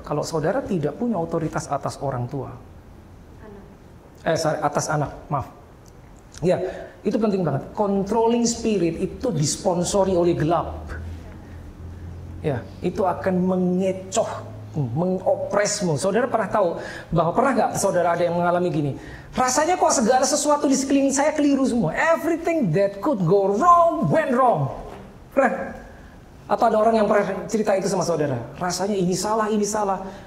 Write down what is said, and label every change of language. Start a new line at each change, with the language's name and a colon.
Indonesian: Kalau saudara tidak punya otoritas atas orang tua, atas anak, maaf. Ya, itu penting banget. Controlling spirit itu disponsori oleh gelap. Ya, itu akan mengecoh mengopresmu. Saudara pernah tahu bahwa pernah nggak saudara ada yang mengalami gini? Rasanya kok segala sesuatu di sekeliling saya keliru semua.
English: Everything that could go wrong went wrong.
Indonesian: Pernah? Atau ada orang yang pernah cerita itu sama saudara? Rasanya ini salah, ini salah.